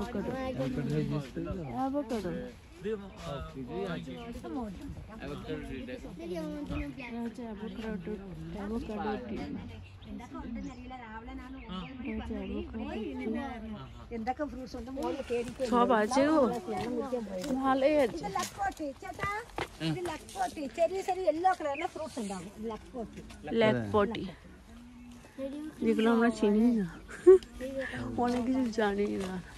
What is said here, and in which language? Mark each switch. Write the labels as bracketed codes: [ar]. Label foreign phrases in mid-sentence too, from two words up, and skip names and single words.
[ml] എന്തൊക്കെ ഫ്രൂട്ട്സ് ഉണ്ട് മോളിൽ കേടിക്ക്. ചെറിയ ചെറിയ യെല്ലോ കളറിലെ ഫ്രൂട്ട്സ് ഉണ്ടാവും. [bn] লেকপটি যেগুলো আমরা চিনি না, অনেক কিছু জানি না।